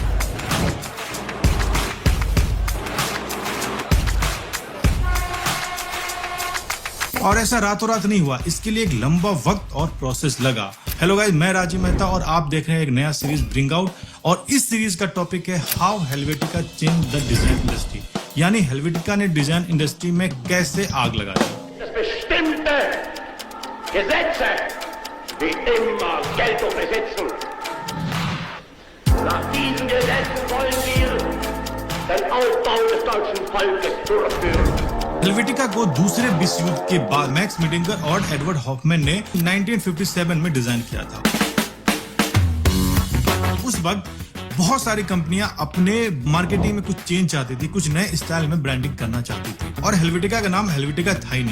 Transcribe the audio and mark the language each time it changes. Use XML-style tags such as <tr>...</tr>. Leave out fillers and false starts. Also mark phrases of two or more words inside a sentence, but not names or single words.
<hi>और ऐसा रातों रात नहीं हुआ, इसके लिए एक लंबा वक्त और प्रोसेस लगा। हेलो गाइस, मैं राजीव मेहता और आप देख रहे हैं एक नया</hi> <en>series bring out,</en> <hi>और इस सीरीज का टॉपिक है</hi> <en>how Helvetica change the design industry,</en> <hi>यानी हेल्वेटिका ने</hi> <en>design industry</en> <hi>में कैसे आग लगाई।</hi> <de>Bestimmte Gesetze, die immer Geltung besitzen. Nach diesen Gesetzen wollen wir den Aufbau des deutschen Volkes durchführen.</de> <hi>हेल्वेटिका को दूसरे विश्व युद्ध के बाद मैक्स मिडिंगर और एडवर्ड हॉफमैन ने 1957 में डिजाइन किया था। उस वक्त बहुत सारी कंपनियां अपने मार्केटिंग में कुछ चेंज चाहती थी, कुछ नए स्टाइल में ब्रांडिंग करना चाहती थी, और हेल्वेटिका का नाम हेल्वेटिका था ही नहीं।</hi>